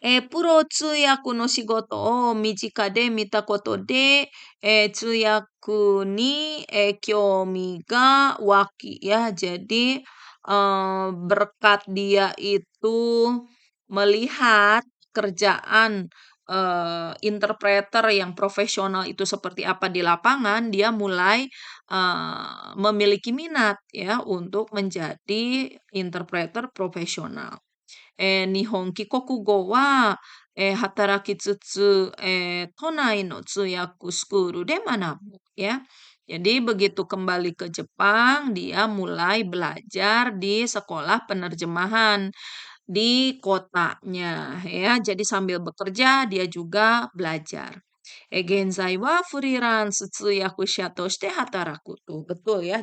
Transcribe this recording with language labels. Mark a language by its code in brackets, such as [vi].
[ja] プロ通訳の仕事を身近で見たことで、通訳に興味が湧きya. [id] Jadi berkat dia itu melihat kerjaan interpreter yang profesional itu seperti apa di lapangan, dia mulai memiliki minat ya untuk menjadi interpreter profesional. [ja] 日本帰国後は、働きつつ、都内の通訳スクールで学ぶ ya. [id] Jadi begitu kembali ke Jepang, dia mulai belajar di sekolah penerjemahan di kotanya ya. Jadi sambil bekerja dia juga belajar. [ja] Genzai wa freelance tsuyakusha toshite hataraku [id] tuh. Betul ya.